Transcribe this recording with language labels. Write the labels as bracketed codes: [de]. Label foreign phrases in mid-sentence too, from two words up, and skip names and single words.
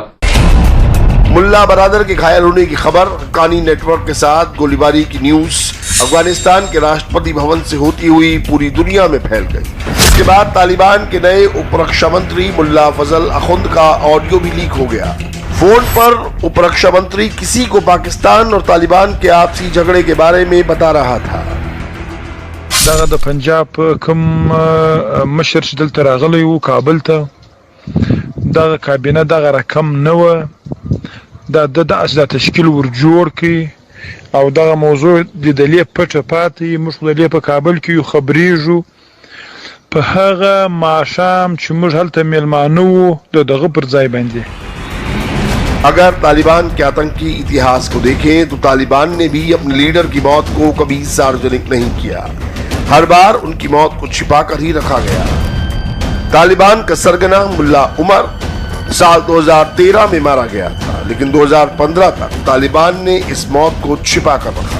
[hi] मुल्ला बरादर के घायल होने की खबर, हक्कानी नेटवर्क के साथ गोलीबारी की न्यूज अफगानिस्तान के राष्ट्रपति भवन से होती हुई पूरी दुनिया में फैल गई। इसके बाद तालिबान के नए उप रक्षा मंत्री मुल्ला फजल अखुंद का ऑडियो भी लीक हो गया। फोन पर उप रक्षा मंत्री किसी को पाकिस्तान और तालिबान के आपसी झगड़े के बारे में बता रहा था। [ps] دغه د پنجاب کوم مشر چې دلته راغلی وو کابل ته، دغه کابینه دغه رقم نه و، د اصل تشکیل ورجوړ کی او دغه موضوع د دلیه پټه پاتې موږ د دلیه په کابل کې یو خبرېږو په هغه ماښام چې موږ هلته میلمانه وو دغه پر ځای باندې। [hi] अगर तालिबान के आतंकी इतिहास को देखें तो तालिबान ने भी अपने लीडर की मौत को कभी सार्वजनिक नहीं किया। हर बार उनकी मौत को छिपाकर ही रखा गया। तालिबान का सरगना मुल्ला उमर साल 2013 में मारा गया था, लेकिन 2015 तक तालिबान ने इस मौत को छिपा कर रखा।